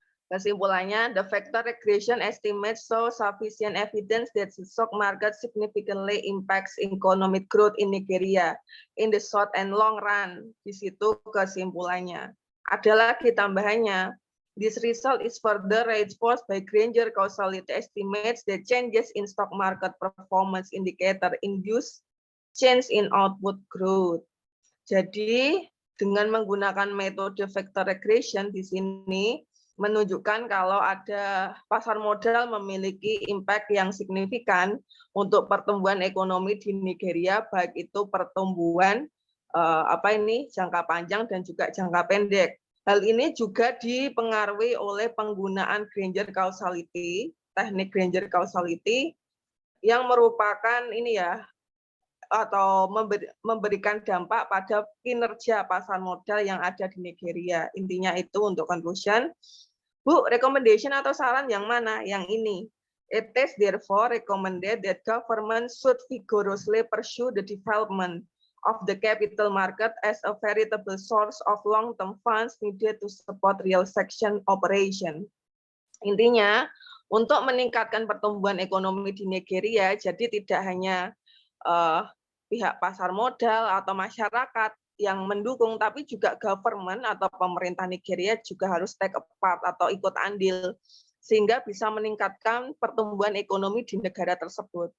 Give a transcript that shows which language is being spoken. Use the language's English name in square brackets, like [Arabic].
[Indonesian] Kesimpulannya, [English] the factor regression estimates show sufficient evidence that the stock market significantly impacts economic growth in Nigeria in the short and long run. [Indonesian] Di situ kesimpulannya. Ada lagi tambahannya. [English] This result is further reinforced by Granger causality estimates that changes in stock market performance indicator induce change in output growth. [Indonesian] Jadi, dengan menggunakan metode factor regression di sini, menunjukkan kalau ada pasar modal memiliki impact yang signifikan untuk pertumbuhan ekonomi di Nigeria, baik itu pertumbuhan jangka panjang dan juga jangka pendek. Hal ini juga dipengaruhi oleh penggunaan Granger causality, teknik Granger causality yang merupakan atau memberikan dampak pada kinerja pasar modal yang ada di Nigeria. Intinya itu untuk conclusion. Bu, recommendation atau saran yang mana? Yang ini. [English] It is therefore recommended that government should vigorously pursue the development of the capital market as a veritable source of long-term funds needed to support real sector operation. [Indonesian] Intinya, untuk meningkatkan pertumbuhan ekonomi di Nigeria, jadi tidak hanya pihak pasar modal atau masyarakat yang mendukung, tapi juga government atau pemerintah Nigeria juga harus [English] take a part [Indonesian] atau ikut andil, sehingga bisa meningkatkan pertumbuhan ekonomi di negara tersebut.